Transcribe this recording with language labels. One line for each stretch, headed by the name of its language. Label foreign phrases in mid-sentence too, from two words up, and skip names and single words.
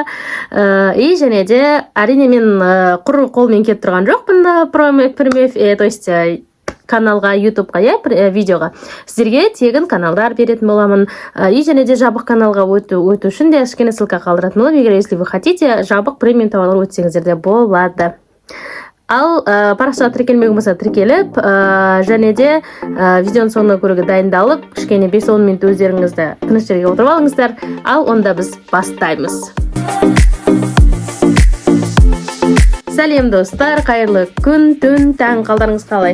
Kazakh: И және де әрине мен құр қолмен кетіп тұрған жоқпын. То есть каналға, ютубқа, видеоға. Сіздерге тегін каналдар беретін боламын. И және де жабық каналға өту үшін де кішкене ссылка қалдыратын боламын.
Russian: Егер если вы хотите,
Kazakh: жабық премиум товарлар өтсеңіздер де болады. Ал парақшаға тіркелмеген болса тіркеліп, және де видеоның соңына көруге дайындалып, кішкене 5-10 минут өздеріңізді тыныш жерге отырып алыңыздар. Ал онда біз бастаймыз. Сәлем достар, қайырлы күн, түн, таң, қалдарыңыз қалай?